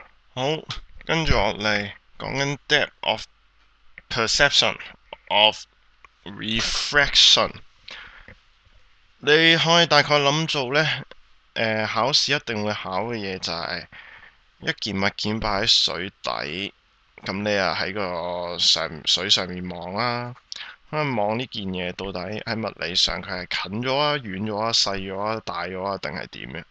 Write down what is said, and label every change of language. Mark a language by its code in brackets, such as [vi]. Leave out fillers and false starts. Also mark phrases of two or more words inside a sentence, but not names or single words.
[yue] 好，跟住落嚟講緊 [en] depth of perception of refraction。 [yue] 你可以大概諗做呢，考試一定會考嘅嘢就係一件物件擺喺水底，咁你啊喺個水上面望啦，望呢件嘢到底喺物理上佢係近咗啊、遠咗啊、細咗啊、大咗啊，定係點嘅？